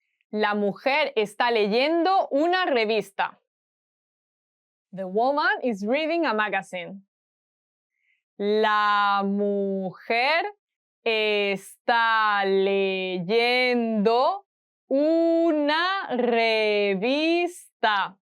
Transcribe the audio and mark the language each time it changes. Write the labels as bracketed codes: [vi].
[es] La mujer está leyendo una revista. [en] The woman is reading a magazine. [es] La mujer está leyendo una revista.